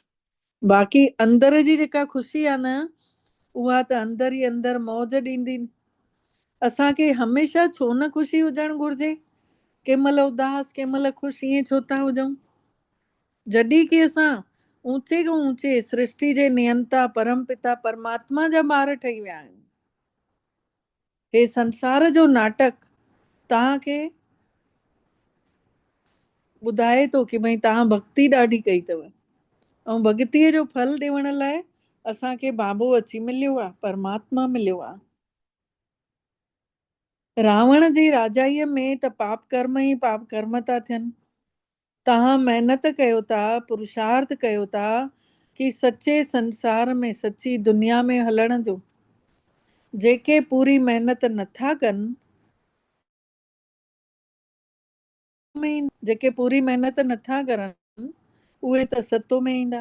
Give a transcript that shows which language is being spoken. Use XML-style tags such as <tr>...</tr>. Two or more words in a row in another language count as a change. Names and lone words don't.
<sd>बाक़ी अंदर जी जेका ख़ुशी आहे न, उहा त अंदर ई अंदर मौज ॾींदी। असांखे हमेशह छो न ख़ुशी हुजणु घुरिजे, कंहिं महिल उदास कंहिं महिल ख़ुशि, ईअं छो था हुजऊं? जॾहिं कि असां ऊचे खां ऊचे सृष्टि जे नियंता परम पिता परमात्मा जा ॿार ठही विया आहियूं। हे संसार जो नाटक तव्हांखे ॿुधाए थो कि भई तव्हां भक्ति ॾाढी कई अथव, ऐं भक्तीअ जो फल ॾियण लाइ असांखे बाबो अची मिलियो आहे, परमात्मा मिलियो आहे। रावण जी राजाईअ में त पाप कर्म ई पाप कर्म था थियनि। तव्हां महिनत कयो था, पुरुषार्थ कयो था कि सचे संसार में, सची दुनिया में हलण जो, जेके पूरी महिनत नथा कनि जेके पूरी महिनत नथा करनि उहे त सतो में ईंदा।</sd>